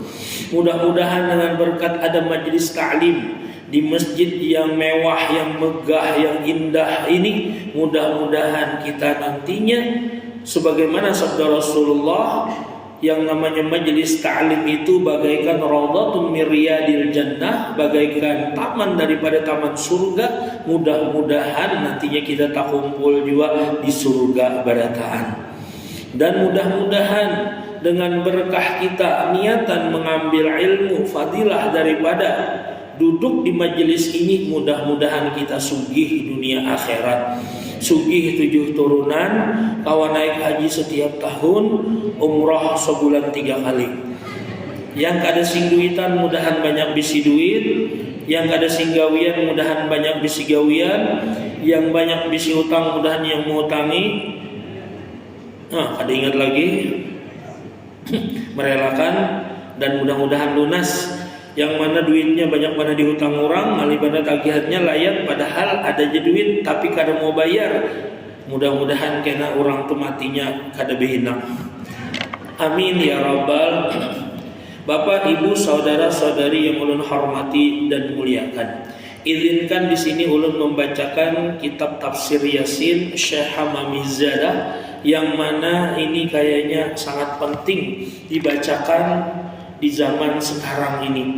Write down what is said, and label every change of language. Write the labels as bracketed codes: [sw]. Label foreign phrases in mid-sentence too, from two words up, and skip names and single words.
[id] Mudah-mudahan dengan berkat ada majelis ta'lim di masjid yang mewah, yang megah, yang indah ini, mudah-mudahan kita nantinya sebagaimana sabda Rasulullah, yang namanya majelis ta'lim itu bagaikan [ar] روضة من رياض الجنة, [id] bagaikan taman daripada taman surga. [bjn] Mudah-mudahan nantinya kita tak kumpul juga di surga barataan. [id] Dan mudah-mudahan dengan berkah kita niatan mengambil ilmu fadilah daripada duduk di majelis ini, mudah-mudahan kita sugih dunia akhirat, sugih 7 turunan, kawan naik haji setiap tahun, umrah sebulan 3 kali. [bjn] Yang kada sing duitan mudahan banyak bisi duit, yang kada sing gawian mudahan banyak bisi gawian, yang banyak bisi utang mudahan yang mengutangi. Kada ingat lagi merelakan, dan mudah-mudahan lunas. Yang mana duitnya banyak mana dihutang orang, alibana tagihannya layak, padahal ada aja duit tapi kada mau bayar. Mudah-mudahan kena orang tu matinya kada behinak. [ar] آمين يا رب. [id] Bapak, ibu, saudara-saudari yang ulun hormati dan muliakan, izinkan di sini ulun membacakan kitab tafsir Yasin Syekh Hamamizadah, yang mana ini kayaknya sangat penting dibacakan di zaman sekarang ini.